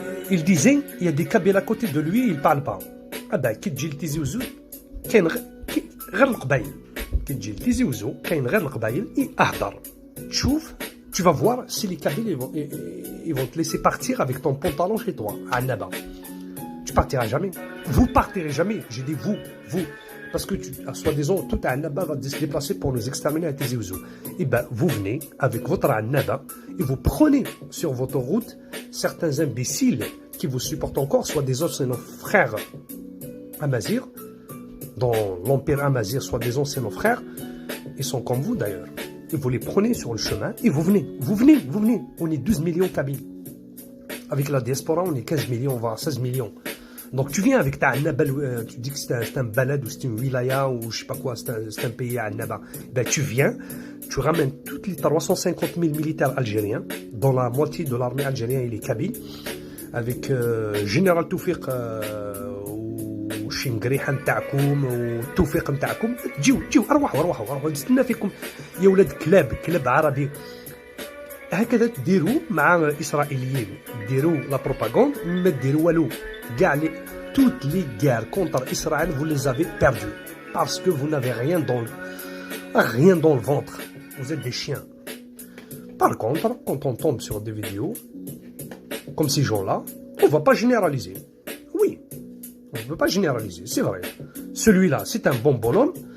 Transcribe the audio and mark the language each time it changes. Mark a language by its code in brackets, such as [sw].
[fr] Il disait, il y a des Kabyles à côté de lui, il ne parle pas. [ar] كي تجي لتيزي وزو كاين غير القبايل. كي تجي لتيزي وزو كاين غير القبايل اهدر. تشوف, [fr] tu vas voir si les Kabyles ils vont te laisser partir avec ton pantalon chez toi, à Annaba. Tu partiras jamais. Vous partirez jamais. J'ai dit vous. Parce que soi-disant, tout Annaba va se déplacer pour nous exterminer à Tizi Ouzou. Et vous venez avec votre Annaba et vous prenez sur votre route certains imbéciles qui vous supportent encore, soit des autres, c'est nos frères Amazir. Dans l'empire Amazir, soi-disant, c'est nos frères. Ils sont comme vous d'ailleurs. Et vous les prenez sur le chemin et vous venez. On est 12 millions Kabyles. Avec la diaspora, on est 15 millions, voire 16 millions. Donc tu viens avec ta Annaba, tu dis que c'est un balad ou c'est une wilaya ou je sais pas quoi, c'est un pays à Annaba. Tu viens, tu ramènes tous les 350 000 militaires algériens, dont la moitié de l'armée algérienne il est Kabyle, avec général Toufiq ou Shingriha [ar] نتاعكم والتوفيق نتاعكم. تجيو أروحوا نستنى فيكم يا ولاد كلاب عربي. هكذا تديروا مع الإسرائيليين، ديروا لا بروباغوند، ما ديروا والو. [fr] Toutes les guerres contre Israël, vous les avez perdues. Parce que vous n'avez rien dans le ventre. Vous êtes des chiens. Par contre, quand on tombe sur des vidéos, comme ces gens-là, on ne va pas généraliser. Oui, on ne peut pas généraliser, c'est vrai. Celui-là, c'est un bon bonhomme.